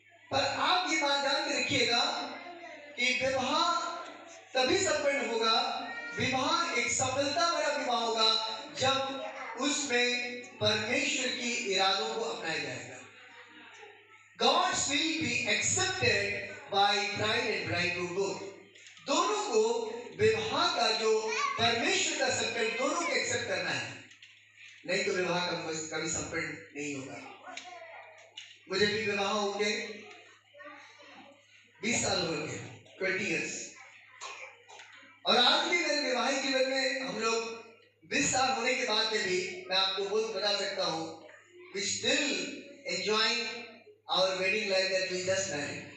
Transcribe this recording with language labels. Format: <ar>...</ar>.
<hi>पर आप ये बात जान के रखिएगा कि विवाह तभी संपन्न होगा, विवाह एक सफलता भरा विवाह होगा जब उसमें परमेश्वर की इरादों को अपनाया जाएगा।</hi> <en>God's will be accepted by bride and bridegroom both।</en> <hi>दोनों को विवाह का जो परमेश्वर का संकल्प दोनों को एक्सेप्ट करना है, नहीं तो विवाह कभी संपन्न नहीं होगा। मुझे भी विवाह हो गए 20 साल हो गए,</hi> <en>20 years,</en> <hi>और आज भी मेरे वैवाहिक जीवन में हम लोग 20 साल होने के बाद में भी मैं आपको बहुत बता सकता हूँ,</hi> <en>we still enjoying our wedding life that we just married।</en>